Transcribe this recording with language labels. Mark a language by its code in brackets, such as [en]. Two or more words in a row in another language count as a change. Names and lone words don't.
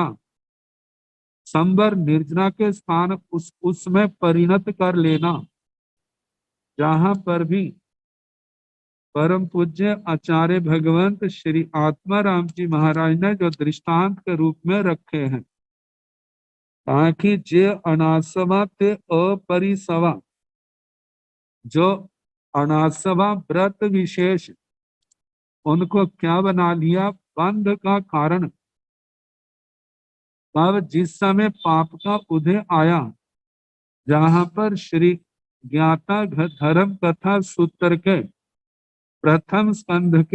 [hi] संबर निर्जना के स्थान उसमें परिणत कर लेना, जहां पर भी परम पूज्य आचार्य भगवंत श्री आत्मा राम जी महाराज ने जो दृष्टांत के रूप में रखे हैं, ताकि [pra] जे अनासवा ते अपरिसवा, [hi] जो अनासवा व्रत विशेष उनको क्या बना लिया, बंध का कारण। तब जिस समय पाप का उदय आया, जहां पर श्री ज्ञाता धर्म कथा सूत्र के प्रथम स्कंध के